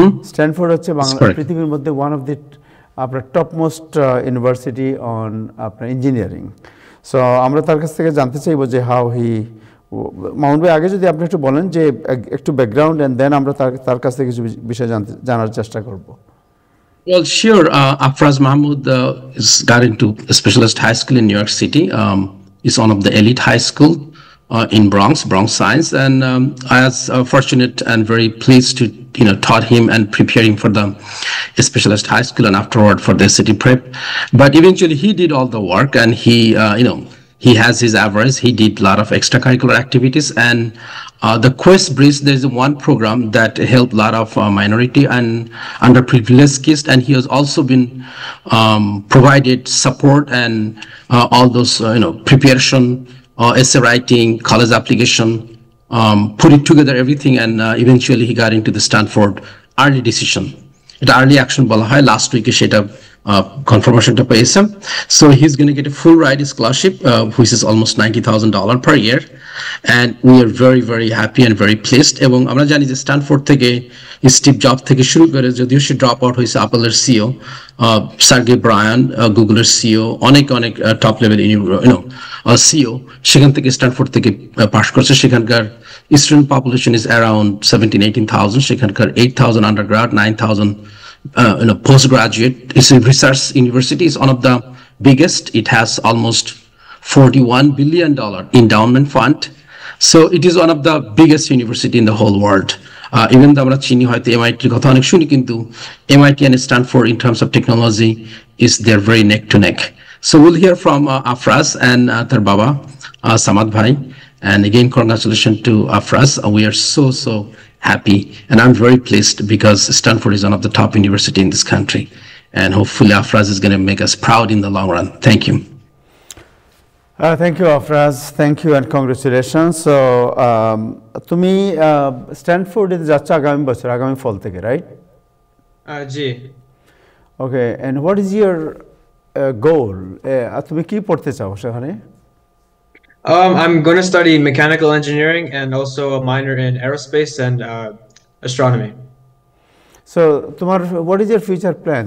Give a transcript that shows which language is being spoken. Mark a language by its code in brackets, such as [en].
[en] Stanford [bn] হচ্ছে পৃথিবীর মধ্যে [en] one of the আপনার topmost university on আপনার engineering. [bn] সো আমরা তার কাছ থেকে জানতে চাইবো যে [en] how he, [bn] মামুন ভাই আগে যদি আপনি একটু বলেন যে একটু ব্যাকগ্রাউন্ড, [en] and then [bn] আমরা তার কাছ থেকে কিছু বিষয় জানার চেষ্টা করব। [en] Well, sure. Afraz Mahmood got into a specialist high school in New York City. It's one of the elite high school in Bronx Science, and I was fortunate and very pleased to taught him and prepare him for the specialist high school and afterward for the city prep. But eventually he did all the work, and he has his average. He did a lot of extracurricular activities, and the Quest Bridge, there's one program that helped a lot of minority and underprivileged kids, and he has also been provided support and all those preparation, essay writing, college application, put it together everything, and eventually he got into the Stanford early decision. [bn] এটা early action বলা হয়, last উইকে সেটা কনফার্মেশনটা পেয়েছে। [en] So he is gonna get a full ride scholarship which is almost $90,000 per year, and we are very very happy and very placed. [bn] এবং আমরা জানি যে স্ট্যানফোর্ড থেকে স্টিভ জব থেকে শুরু করে, যদিও সে ড্রপ আউট হয়েছে, অ্যাপলের সিও সার্গে ব্রায়ান, গুগলের সিও, অনেক অনেক টপ লেভেল সিও সেখান থেকে স্ট্যানফোর্ড থেকে পাশ করছে। সেখানকার [en] student population is around [bn] 17,000-18,000, সেখানকার 8,000 undergrad, 9,000 postgraduate. [en] It's a research university. It's one of the biggest. It has almost $41 billion endowment fund. So it is one of the biggest university in the whole world. Even though [bn] আমরা চিনি হয়তো MIT কথা অনেক শুনি, কিন্তু [en] MIT and Stanford in terms of technology is they're very neck to neck. So we'll hear from Afraz and [bn] তার বাবা [en] Samad bhai. And again, congratulations to Afraz. We are so happy, and I'm very pleased because Stanford is one of the top university in this country, and hopefully Afraz is going to make us proud in the long run. Thank you. Thank you, Afraz. Thank you and congratulations. [bn] So, তুমি স্ট্যানফোর্ডে যাচ্ছ আগামী বছর, আগামী ফল থেকে, right? G. [en] Okay, and what is your goal? [bn] তুমি কি পড়তে চাও সেখানে? [en] I'm going to study mechanical engineering and also a minor in aerospace and astronomy. So, what is your future plan?